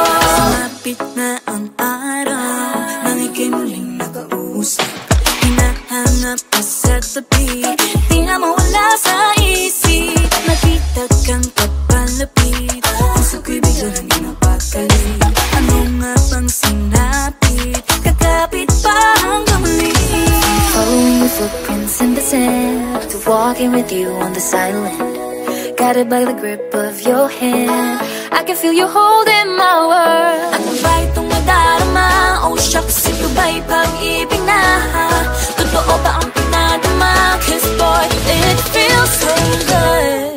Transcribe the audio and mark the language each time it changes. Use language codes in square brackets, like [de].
[tl] Sumapit na ang araw, nang ika'y muling nakausap. Hinahanap ka sa tabi, di na mawala sa isip. Nakita kang kapalapit, puso ko'y bigla lang ginapakali. Ano nga bang sinapit, kakapit pa hanggang muli. [en] Following your footprints in the sand, to walking with you on this island. Guided by the grip of your hand, I can feel you holding my world. [tl] Ano ba itong nadarama? Oh shucks, ito ba'y pag-ibig na? Totoo ba ang pinadama? [en] Cause boy, it feels so good.